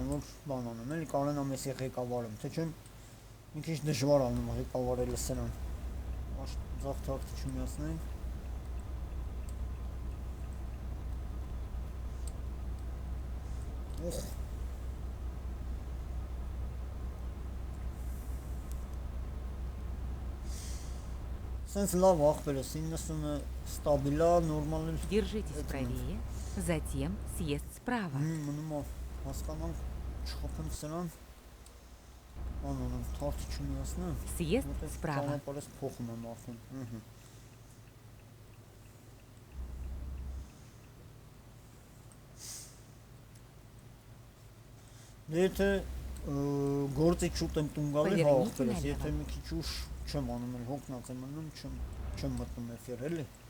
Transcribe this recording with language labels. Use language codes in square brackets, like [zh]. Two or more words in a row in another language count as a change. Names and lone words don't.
[hy] որ բան անեմ, էլի կարենամ ես ղեկավարեմ, թե չեմ մի քիչ դժվար անում ղեկավարելը սրան։ Ձախ թարթը չմիացնենք։ Ուխ։ Սենց լավ ախպերս, 90-ը ստաբիլ է, նորմալ էլ։ [ru] Держитесь правее, затем съезд справа. [hy] Մնում է հասկանանք, չխփեմ սրան, բան անեմ, թարթը չմիացնեմ, [ru] Съезд справа. [hy] ճանապարհս փոխում եմ արդեն։ Դե եթե գործի շուտ եմ տուն գալի, հա ախպերս, եթե մի քիչ ուշ չեմ անում, էլ հոգնած եմ մնում, չեմ մտնում էֆիր, էլի։